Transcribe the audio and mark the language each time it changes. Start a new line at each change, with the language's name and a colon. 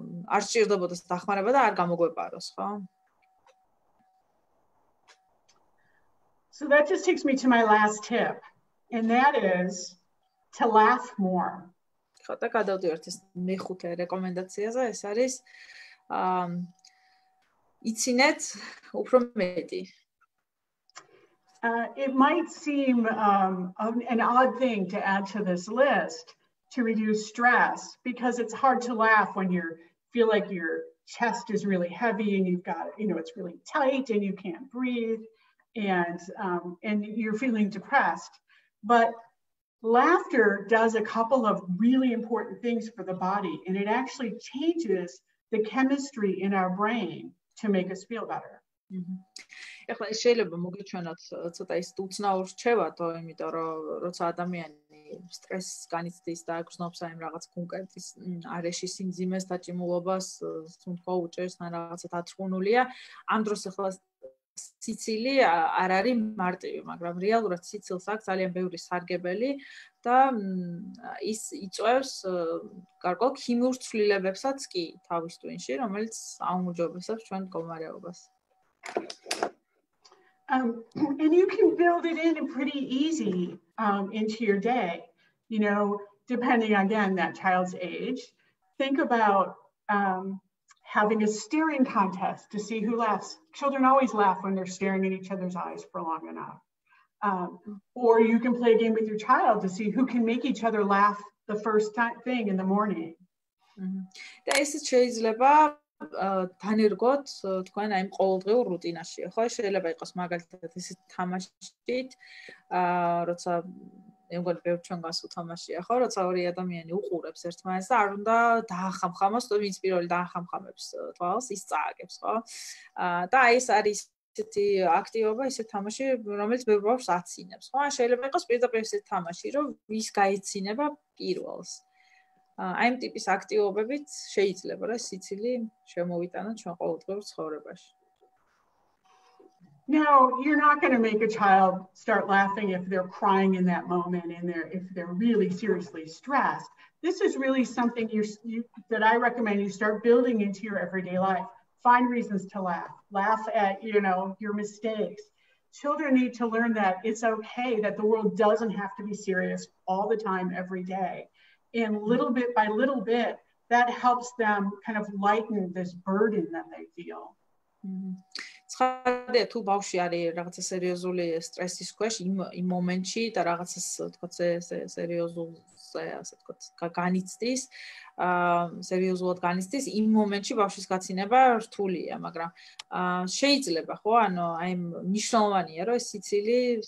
Georgian: არ სჭირდებოდეს დახმარება და არ გამოგვეპაროს, ხო?
English: So that just takes me to my last tip, and that is to laugh more.
Georgian: ხო, და გადავდივართ ეს მეხუთე რეკომენდაციაზე, ეს არის იცინეთ უფრო მეტი.
English: It might seem an odd thing to add to this list to reduce stress because it's hard to laugh when you feel like your chest is really heavy and you've got, you know, it's really tight and you can't breathe and you're feeling depressed. But laughter does a couple of really important things for the body, and it actually changes the chemistry in our brain to make us feel better.
Georgian: ეხლა ეს შეიძლება მოგიჩვენოთ ცოტა ის უცნაურ რჩევათო, იმიტომ რომ როცა ადამიანი სტრესს განიცდის და აგრძნობს აი რაღაც კონკრეტის არეში სიმძიმეს დაჭიმულობას, თუნდაც უჭერს ან რაღაცა დათრგუნულია, ამ დროს ეხლა სიცილი არ არის მარტივი, მაგრამ რეალურად სიცილს აქვს ძალიან ბევრი სარგებელი და ის იწვევს გარკვეულ ქიმიურ ცვლილებებსაც კი თავის ტვინში, რომელიც აუმჯობესებს ჩვენ მდგომარეობას.
English: And you can build it in pretty easy into your day, you know, depending again that child's age. Think about having a staring contest to see who laughs. Children always laugh when they're staring in each other's eyes for long enough. Or you can play a game with your child to see who can make each other laugh the first thing in the morning.
Georgian: და ეს შეიძლება დანერგოთ თქვენ აი ყოველდღიურ რუტინაში, ხო? შეიძლება იყოს მაგალითად ისეთ თამაშით, როცა მე მგონი ბევრ ჩვენგანს უთამაშია, ხო? როცა ორი ადამიანი უყურებს ერთმანეთს და არ უნდა დაახამხამოს, თუ ვინც პირველი დაახამხამებს თვალს, ის წააგებს, ხო? და აი ეს არის ისეთი აქტივობა, ისეთი თამაში, რომელიც ბევრ ბავშვს აცინებს, ხო? შეიძლება იყოს პირდაპირ ისეთი თამაში, რომ ვის გაეცინება პირველს. აი ამ ტიპის აქტივობებით შეიძლება რა სიცილი შემოვიტანოთ ჩვენ ყოველდღიურ ცხოვრებაში.
English: Now, you're not going to make a child start laughing if they're crying in that moment and if they're really seriously stressed. This is really something that I recommend you start building into your everyday life. Find reasons to laugh. Laugh at, you know, your mistakes. Children need to learn that it's okay, that the world doesn't have to be serious all the time, every day. And little bit by little bit, that helps them kind of lighten this burden that they feel.
Georgian: ცხადია თუ ბავშვი არის რაღაცა სერიოზული სტრესის ქვეშ იმ მომენტში და რაღაცა თქო სერიოზულზე ასე თქო განიცდის, სერიოზულად განიცდის, იმ მომენტში ბავშვის გაცინება რთულია, მაგრამ შეიძლება ხო, ანუ აი მნიშვნელოვანია რომ ეს სიცილი